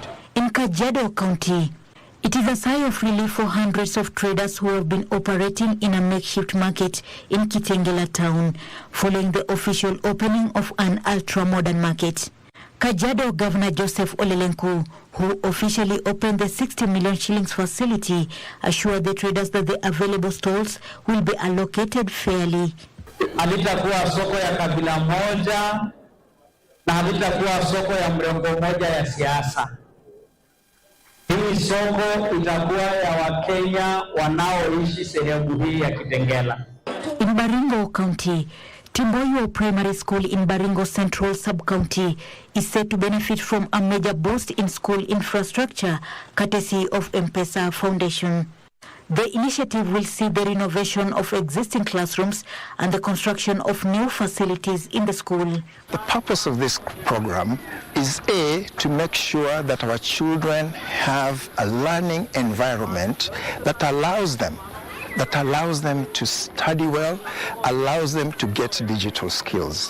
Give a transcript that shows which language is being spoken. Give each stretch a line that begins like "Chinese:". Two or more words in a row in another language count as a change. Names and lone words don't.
English: In Kajiado County, it is a sigh of relief for hundreds of traders who have been operating in a makeshift market in Kitengela town following the official opening of an ultra-modern market. Kajiado Governor Joseph Olelenku, who officially opened the 60 million shillings facility, assured the traders that the available stalls will be allocated fairly.
Swahili: Halitakuwa soko ya kabila moja na halitakuwa soko ya mrengo moja ya siasa. Hii soko itakuwa ya Wakenya wanaoishi sehemu hii ya Kitengela.
English: In Baringo County, Timboyo Primary School in Baringo Central Sub-County is said to benefit from a major boost in school infrastructure courtesy of M-Pesa Foundation. The initiative will see the renovation of existing classrooms and the construction of new facilities in the school. The purpose of this program is A, to make sure that our children have a learning environment that allows them to study well, allows them to get digital skills.